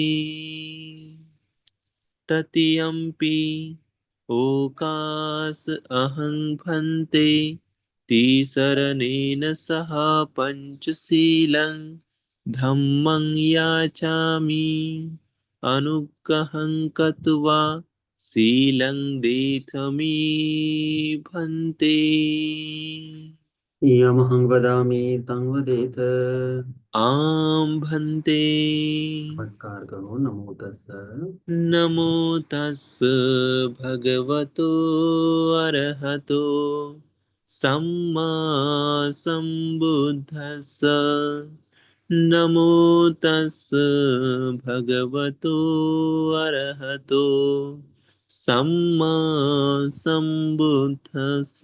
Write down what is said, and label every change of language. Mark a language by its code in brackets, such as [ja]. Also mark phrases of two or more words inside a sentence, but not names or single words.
[pi] तृतीयम्पि ओकास अहं भन्ते तिसरनेन सह पंचशीलं धम्मं याचामि। अनुग्रहं कृत्वा शीलं देथ मे भन्ते। यमहं वदामि तं वदेत। आं भन्ते। [hi] नमस्कार करो। [pi] नमो तस्। नमो तस् भगवतो अरहतो सम्मा सम्बुद्धस्स। नमो तस् भगवतो अरहतो सम्मा सम्बुद्धस्स।